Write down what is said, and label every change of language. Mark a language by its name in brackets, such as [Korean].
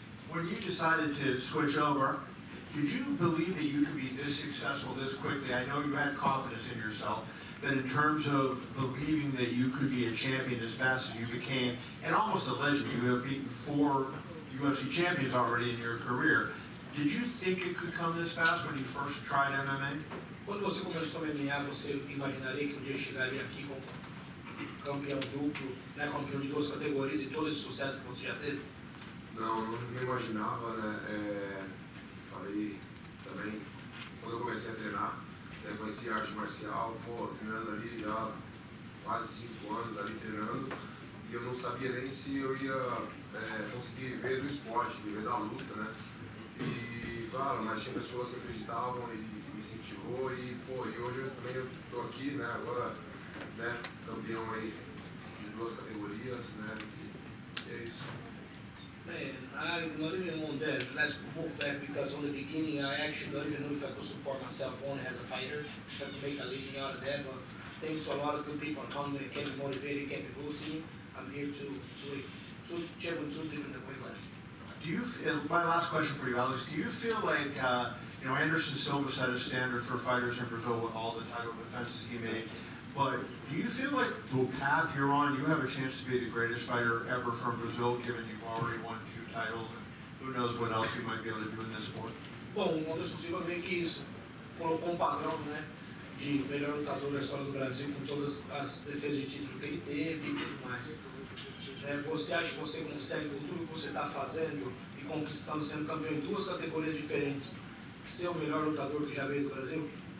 [English] When you decided to switch over, did you believe that you could be this successful this quickly? I know you had confidence in yourself, but in terms of believing that you could be a champion as fast as you became, and almost a legend, you have beaten 4 UFC champions already in your career. Did you think it could come this fast when you first tried MMA? [Portuguese] Quando você começou a MMA, você imaginaria que um dia chegaria aqui como campeão duplo, né, campeão de 2 categorias e todo esse sucesso que você já teve? Não imaginava, né? Falei também, quando eu comecei a treinar, conheci arte marcial, treinando ali já quase 5 anos ali treinando, e eu não sabia nem se eu ia conseguir viver do esporte, viver da luta, né? E claro, mas tinha pessoas que acreditavam e me incentivou e hoje eu também estou aqui, né? Agora, né? Campeão aí de 2 categorias, né? E é isso. [English] Man, not even on that. Let's move back because on the beginning I actually don't even know if I could support myself only as a fighter. If I could make a living out of that, but thanks to a lot of good people around me that kept me motivated, kept me boosting. I'm here to check with two different weight classes. Do you? My last question for you, Alex. Do you feel like Anderson Silva set a standard for fighters in Brazil with all the title defenses he made? But do you feel like the path you're on, you have a chance to be the greatest fighter ever from Brazil, given you've already won 2 titles, and who knows what else you might be able to do in this sport? [Portuguese] Bom, o Anderson Silva meio que colocou um padrão, né, de melhor lutador da história do Brasil com todas as defesas de título que ele teve e tudo mais. Você acha que você consegue, com tudo que você está fazendo e conquistando, sendo campeão em 2 categorias diferentes, ser o melhor lutador que já veio do Brasil?